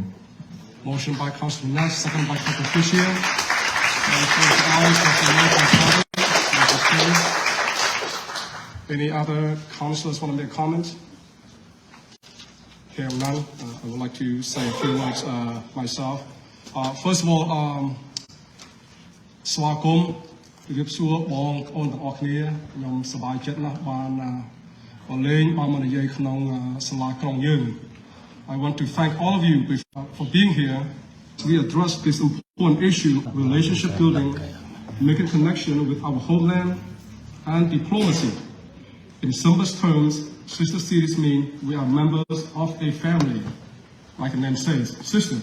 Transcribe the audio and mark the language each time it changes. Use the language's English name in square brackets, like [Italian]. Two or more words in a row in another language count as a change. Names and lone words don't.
[English] Motion by Councilor Nash, second by Councilor Fisher. Any other councillors want to make a comment? Hearing none, I would like to say a few words myself. First of all, [Khmer] ស្វាគមន៍ រៀបសួរបងប្អូនទាំងអស់គ្នា ខ្ញុំសប្បាយចិត្តណាស់បានលេងបានមកនិយាយក្នុងសាលាក្រុងយើង [English] I want to thank all of you for being here. We address this important issue, relationship building, making connection with our homeland, and diplomacy. In simplest terms, sister cities mean we are members of a family, like the name says, sister.